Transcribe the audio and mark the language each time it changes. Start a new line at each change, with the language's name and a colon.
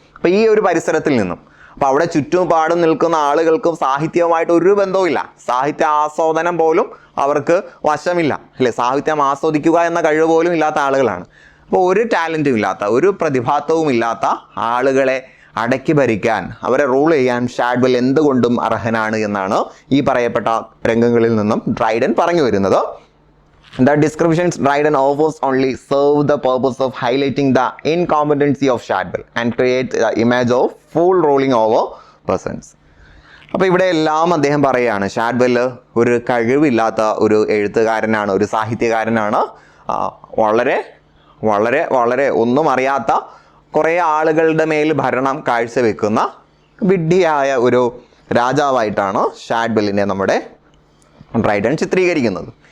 Malayalam: അപ്പോൾ ഈ ഒരു പരിസരത്തിൽ നിന്നും, അപ്പോൾ അവിടെ ചുറ്റുപാടും നിൽക്കുന്ന ആളുകൾക്കും സാഹിത്യവുമായിട്ട് ഒരു ബന്ധവുമില്ല, സാഹിത്യ ആസ്വാദനം പോലും അവർക്ക് വശമില്ല, അല്ലേ? സാഹിത്യം ആസ്വദിക്കുക എന്ന കഴിവ് പോലും ഇല്ലാത്ത ആളുകളാണ്. അപ്പോൾ ഒരു ടാലൻറ്റും ഇല്ലാത്ത, ഒരു പ്രതിഭാത്വവും ഇല്ലാത്ത ആളുകളെ അടക്കി ഭരിക്കാൻ, അവരെ റൂൾ ചെയ്യാൻ ഷാഡ്വെൽ എന്തുകൊണ്ടും അർഹനാണ് എന്നാണ് ഈ പറയപ്പെട്ട രംഗങ്ങളിൽ നിന്നും ഡ്രൈഡൻ പറഞ്ഞു വരുന്നത്.
English: The descriptions Dryden offers only serve the purpose of highlighting the incompetency of Shadwell and create the image of fool rolling over persons.
Malayalam: അപ്പോൾ ഇവിടെ എല്ലാം അദ്ദേഹം പറയുകയാണ്, ഷാഡ്വെൽ ഒരു കഴിവില്ലാത്ത ഒരു എഴുത്തുകാരനാണ്, ഒരു സാഹിത്യകാരനാണ്, വളരെ വളരെ വളരെ ഒന്നും അറിയാത്ത കുറേ ആളുകളുടെ മേൽ ഭരണം കാഴ്ചവെക്കുന്ന വിഡ്ഢിയായ ഒരു രാജാവായിട്ടാണ് ഷാഡ്വെല്ലിനെ നമ്മുടെ ഡ്രൈഡൻ ചിത്രീകരിക്കുന്നത്.